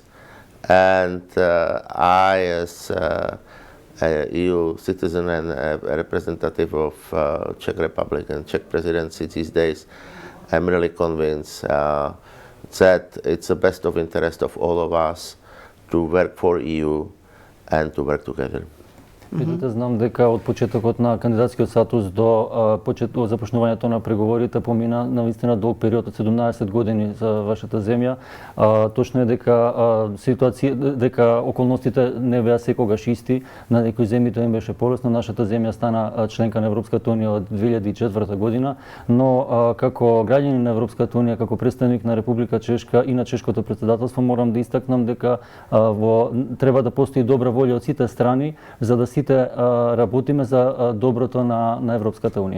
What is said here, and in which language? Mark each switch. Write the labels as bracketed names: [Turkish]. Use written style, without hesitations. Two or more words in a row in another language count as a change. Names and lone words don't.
[English] And I, as a EU citizen and a representative of Czech Republic and Czech presidency these days, I'm really convinced that it's the best of interest of all of us to work for EU and to work together. [Macedonian] Видите, знам дека од почетокот на кандидатскиот статус до започнувањето на преговорите помина навистина долг период од 17 години за вашата земја. Точно е дека околностите не беа секогаш исти. На некои земји тоа им беше полесно. Нашата земја стана членка на Европската унија од 2004 година, но како граѓанин на Европската унија, како представник на Република Чешка и на чешкото претседателство, морам да истакнам дека треба да постои добра волја од сите страни за да сите работиме за доброто на Европската унија.